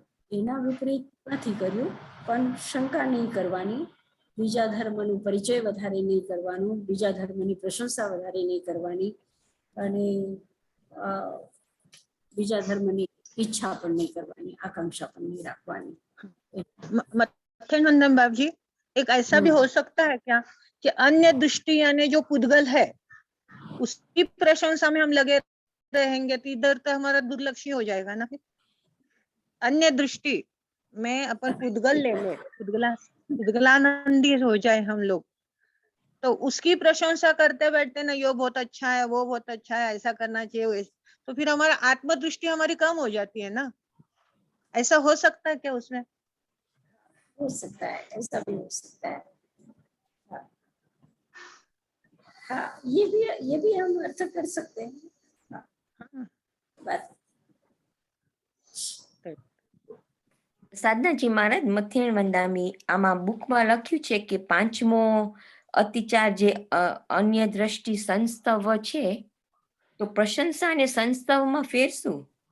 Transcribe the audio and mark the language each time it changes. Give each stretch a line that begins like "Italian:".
Gujarati: એના વિપરીત નથી કર્યું, પણ શંકા નહીં કરવાની, બીજા ધર્મનું પરિચય વધારે નહીં કરવાનું, બીજા ધર્મની પ્રશંસા વધારે નહીં કરવાની, અને બીજા ધર્મની ઈચ્છા પણ નહીં करवानी, आकांक्षा પણ नहीं रखवानी।
Hindi: मत्स्यनंदन बाबू जी, एक ऐसा भी हो सकता है क्या कि अन्य दृष्टि यानी जो पुद्गल है उसकी प्रशंसा में हम लगे रहेंगे तो इधर तो हमारा दुर्लक्ष्य हो जाएगा ना। फिर अन्य दृष्टि में अपन पुद्गल ले ले, पुद्गलानंदी हो जाए हम लोग, तो उसकी प्रशंसा करते बैठते ना, यो बहुत अच्छा है, वो बहुत अच्छा है, ऐसा करना चाहिए, तो फिर हमारा आत्मदृष्टि हमारी कम हो जाती है ना। ऐसा हो सकता है क्या उसमें? हो सकता है, ऐसा भी हो सकता है। हाँ, हाँ, ये भी हम अर्थ कर सकते हैं। हाँ, बात
Gujarati: સાધનાજી મહારાજ મથ્યાણ વંદામી આમાં બુકમાં લખ્યું છે કે પાંચમો અતિચાર જે અન્ય દ્રષ્ટિ સંસ્તવ છે, તો પ્રશંસા અને સંસ્તવમાં ફેર શું?